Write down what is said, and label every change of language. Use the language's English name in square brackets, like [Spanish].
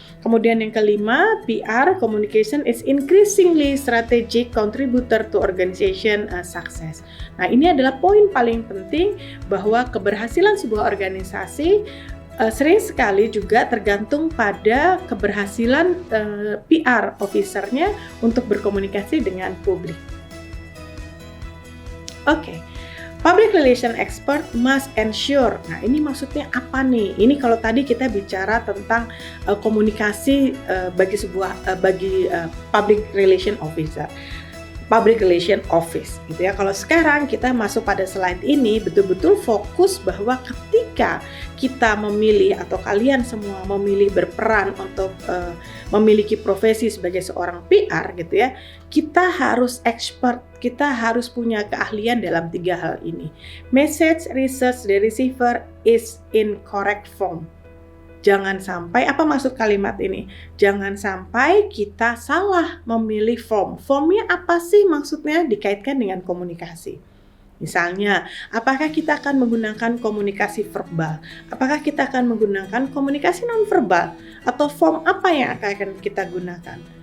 [Indonesian] Kemudian yang kelima, [English] PR communication is increasingly strategic contributor to organization success. [Indonesian] Nah, ini adalah poin paling penting bahwa keberhasilan sebuah organisasi sering sekali juga tergantung pada keberhasilan PR officernya untuk berkomunikasi dengan publik. Oke. [English] Public relation expert must ensure. [Indonesian] Nah, ini maksudnya apa nih? Ini kalau tadi kita bicara tentang komunikasi bagi public relation officer, public relation office, gitu ya. Kalau sekarang kita masuk pada slide ini, betul-betul fokus bahwa ketika kita memilih atau kalian semua memilih berperan untuk memiliki profesi sebagai seorang PR, gitu ya, kita harus expert, kita harus punya keahlian dalam 3 hal ini. [English] Message, research, the receiver is in correct form. [Indonesian] Jangan sampai, apa maksud kalimat ini? Jangan sampai kita salah memilih form. Formnya apa sih maksudnya? Dikaitkan dengan komunikasi. Misalnya, apakah kita akan menggunakan komunikasi verbal? Apakah kita akan menggunakan komunikasi non-verbal? Atau form apa yang akan kita gunakan?